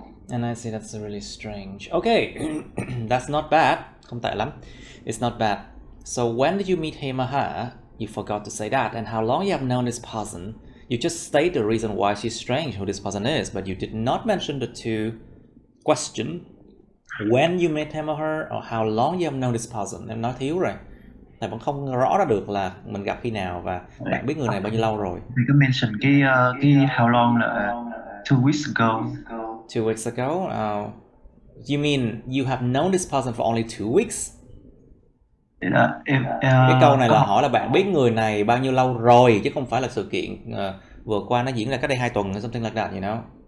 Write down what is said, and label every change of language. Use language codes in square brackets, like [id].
[en] And I see that's really strange. Okay, that's not bad. [vi] Không tệ lắm. [en] It's not bad. So when did you meet him or her? You forgot to say that. And how long you have known this person? You just state the reason why she's strange, who this person is, but you did not mention the two question. When you met him or her, or how long you have known this person. [vi] Em nói thiếu rồi. Thầy vẫn không rõ ra được là mình gặp khi nào và bạn biết người này bao nhiêu lâu rồi. Thì có mention cái how long là 2 weeks ago. [en] 2 weeks ago? You mean you have known this person for only 2 weeks? [vi] Cái câu này là hỏi là bạn biết người này bao nhiêu lâu rồi, chứ không phải là sự kiện vừa qua nó diễn ra cách đây 2 tuần hay [en] something like that, you know?